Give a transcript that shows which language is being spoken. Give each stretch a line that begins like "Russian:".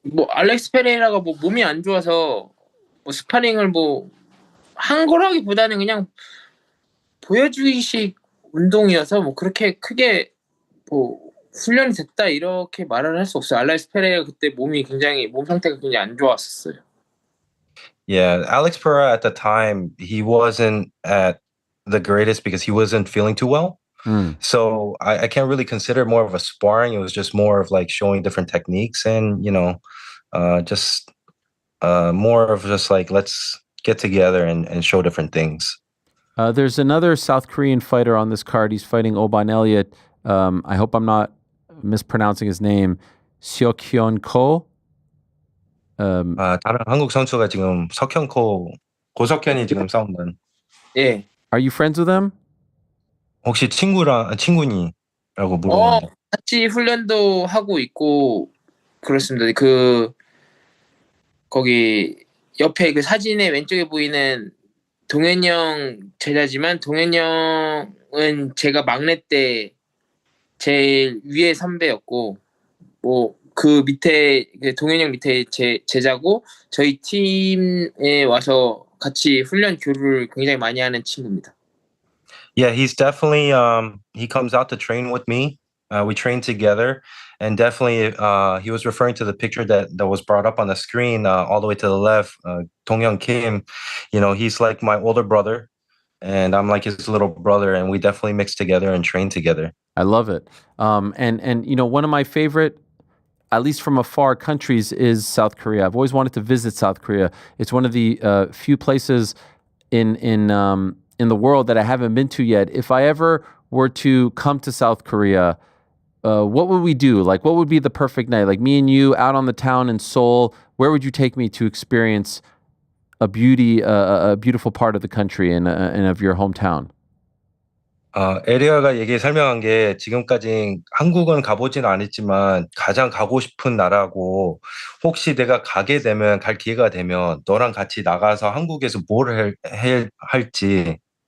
Korean: 알렉스 페레이라가 몸이 안 좋아서 스파링을 한 거라기보다는 그냥 보여주기식 운동이어서 그렇게 크게 훈련이 됐다 이렇게 말을 할 수 없어요. 알렉스 페레이라 그때 몸 상태가 굉장히 안 좋았었어요.
English: Yeah, Alex Pereira at the time, he wasn't at the greatest because he wasn't feeling too well. So I can't really consider it more of a sparring. It was just more of like showing different techniques and, just more of just like, let's get together and show different things. There's another South Korean fighter on this card. He's fighting Oban Elliott. I hope I'm not mispronouncing his name. Seokhyun Ko.
Korean: 다른 한국 선수가 지금 고석현이 지금 싸운다는. 예.
English: Are you friends with him?
Korean: 혹시 친구니라고 물어보는데. 같이 훈련도 하고 있고 그렇습니다. 거기 옆에 그 사진의 왼쪽에 보이는 동현이 형 제자지만 동현이 형은 제가 막내 때 제일 위에 선배였고 그 밑에 동현이 형 밑에 제자고 저희 팀에 와서 같이 훈련 교류를 굉장히 많이 하는 친구입니다.
English: Yeah, he's definitely he comes out to train with me. We train together, and definitely he was referring to the picture that was brought up on the screen all the way to the left. Dong-hyun Kim, he's like my older brother, and I'm like his little brother, and we definitely mix together and train together. I love it. And one of my favorite, at least from afar, countries is South Korea. I've always wanted to visit South Korea. It's one of the few places in the world that I haven't been to yet. If I ever were to come to South Korea, what would we do? Like, what would be the perfect night? Like me and you out on the town in Seoul, where would you take me to experience a beautiful part of the country and of your hometown?
Korean: 에리아가 설명한 게 지금까지 한국은 가보진 않았지만 가장 가고 싶은 나라고 혹시 내가 갈 기회가 되면 너랑 같이 나가서 한국에서 뭘 할지.